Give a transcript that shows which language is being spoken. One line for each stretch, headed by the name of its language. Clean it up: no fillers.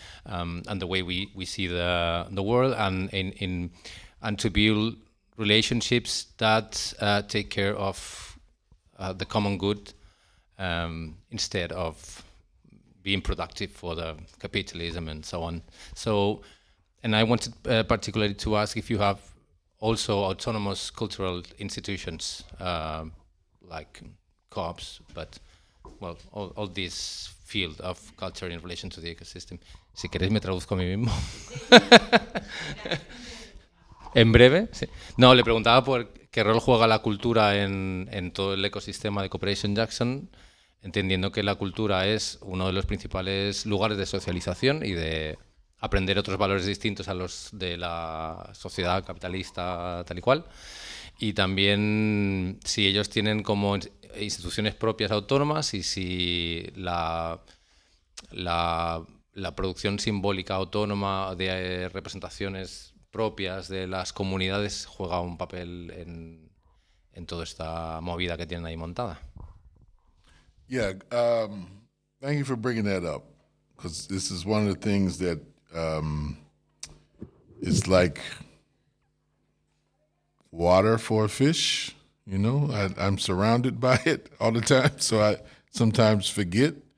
English: the way we see the world, and to build relationships that take care of the common good instead of being productive for the capitalism and so on. So, and I wanted particularly to ask if you have also autonomous cultural institutions like co-ops, but well, all this field of culture in relation to the ecosystem.
Spanish: Si queréis me traduzco a mí mismo. En breve, sí. No, le preguntaba por qué rol juega la cultura en todo el ecosistema de Cooperation Jackson, entendiendo que la cultura es uno de los principales lugares de socialización y de aprender otros valores distintos a los de la sociedad capitalista tal y cual. Y también si ellos tienen como instituciones propias autónomas y si la producción simbólica autónoma de representaciones propias de las comunidades juega un papel en toda esta movida que tienen ahí montada.
English: Yeah, thank you for bringing that up, because this is one of the things that is like water for a fish. You know, I'm surrounded by it all the time, so I sometimes forget.